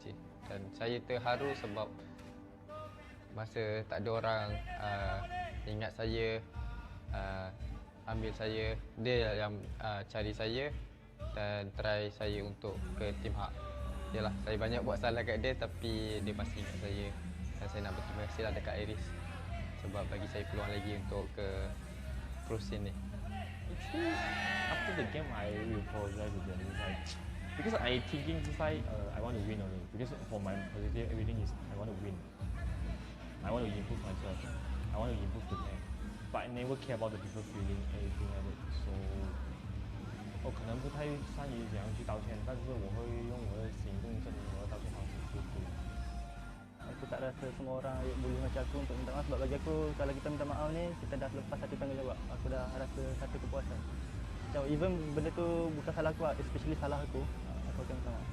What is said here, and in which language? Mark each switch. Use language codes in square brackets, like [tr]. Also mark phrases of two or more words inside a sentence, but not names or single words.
[ms] Dan saya terharu sebab masa tak ada orang ingat saya, ambil saya, dia yang cari saya dan try saya untuk ke tim hak. Yalah, saya banyak buat salah kat dia tapi dia masih ingat saya dan saya nak berterima kasih lah dekat Iris sebab bagi saya peluang lagi untuk ke [en] pro scene [ms] ni. [en] Actually, after the game, I will apologize to them. Because I thinking inside, I want to win only. Because for my positive, everything is I want to win. I want to improve myself. I want to improve the game. But I never care about the people feeling anything like that. So, [zh] 我可能不太善于怎样去道歉，但是我会用我的行动证明我的道歉方式去。 [ms] Aku tak ada rasa semua orang boleh macam aku untuk minta maaf. Sebab bagi aku, kalau kita minta maaf ni, kita dah lepas satu tanggungjawab. Aku dah rasa satu kepuasan. Macam even benda tu bukan salah aku, especially salah aku akan minta maaf.